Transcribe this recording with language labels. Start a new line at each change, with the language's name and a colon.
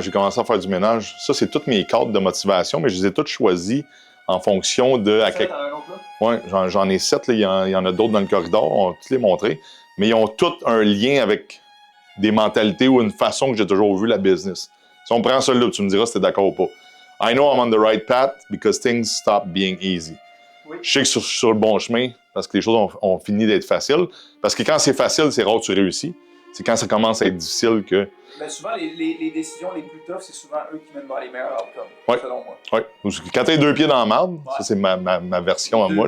French: J'ai commencé à faire du ménage. Ça, c'est tous mes cadres de motivation, mais je les ai tous choisis en fonction de. Ça, t'en as un autre, là? Ouais, j'en ai 7, là. Il y en a d'autres dans le corridor, on va tous les montrer. Mais ils ont tous un lien avec des mentalités ou une façon que j'ai toujours vu la business. Si on prend celui-là, tu me diras si t'es d'accord ou pas.
English: I know I'm on the right path because things stop being easy.
French: Oui. Je sais que je suis sur le bon chemin parce que les choses ont fini d'être faciles. Parce que quand c'est facile, c'est rare que tu réussis. C'est quand ça commence à être difficile que. Ben, souvent, les décisions les plus toughs, c'est souvent eux qui mènent vers les meilleurs outcomes, Ouais. selon moi. Ouais. Quand t'as 2 pieds dans la marde, Ouais. ça c'est ma version à moi.